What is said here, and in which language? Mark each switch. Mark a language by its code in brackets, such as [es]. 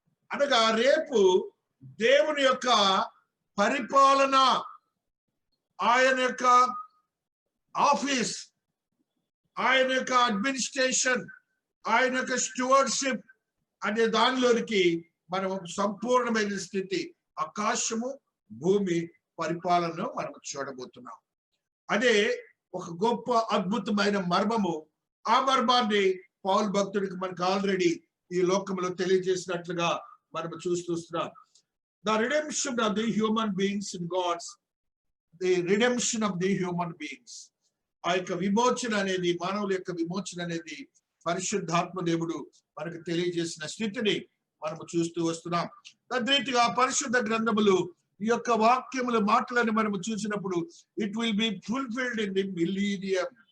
[te] అనగా రేపు దేవుని యొక్క పరిపాలన, ఆయన యొక్క ఆఫీస్, ఆయన యొక్క అడ్మినిస్ట్రేషన్, ఆయన యొక్క స్టూవర్డ్షిప్ అనే దానిలోనికి మనం సంపూర్ణమైన స్థితి, ఆకాశము భూమి పరిపాలనను మనం చూడబోతున్నాం. అదే ఒక గొప్ప అద్భుతమైన మర్మము. ఆ మర్మాన్ని పౌలు భక్తుడికి మనకు ఆల్రెడీ ఈ లోకంలో తెలియజేసినట్లుగా మనం చూస్తున్నాం. [en] The redemption of the human beings in God's, the redemption of the human beings. [te] ఆ యొక్క విమోచన అనేది, మానవుల యొక్క విమోచన అనేది పరిశుద్ధాత్మ దేవుడు మనకు తెలియజేసిన స్థితిని మనము చూస్తూ వస్తున్నాం. తద్రీతిగా పరిశుద్ధ గ్రంథములు ఈ యొక్క వాక్యముల మాటలను మనము చూసినప్పుడు [en] It will be fulfilled in the millennium.